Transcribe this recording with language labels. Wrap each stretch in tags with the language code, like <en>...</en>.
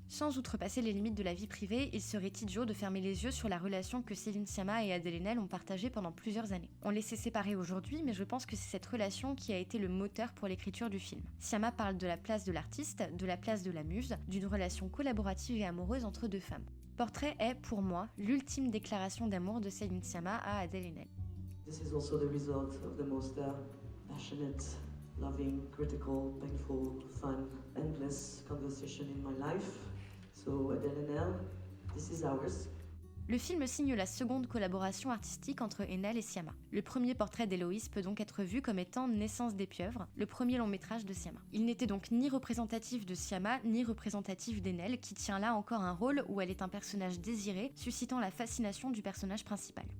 <fr>Sans outrepasser les limites de la vie privée, il serait idiot de fermer les yeux sur la relation que Céline Sciamma et Adèle Haenel ont partagée pendant plusieurs années. On les sait séparés aujourd'hui, mais je pense que c'est cette relation qui a été le moteur pour l'écriture du film. Sciamma parle de la place de l'artiste, de la place de la muse, d'une relation collaborative et amoureuse entre 2 femmes. Portrait est, pour moi, l'ultime déclaration d'amour de Céline Sciamma à Adèle Haenel.</fr> <en>This is also the result of the most passionate, loving, critical, painful, fun, endless conversation in my life. So Adèle Haenel, this is ours.</en> <fr>Le film signe la seconde collaboration artistique entre Haenel et Sciamma. Le premier portrait d'Héloïse peut donc être vu comme étant Naissance des pieuvres, le premier long métrage de Sciamma. Il n'était donc ni représentatif de Sciamma, ni représentatif d'Haenel, qui tient là encore un rôle où elle est un personnage désiré, suscitant la fascination du personnage principal.</fr>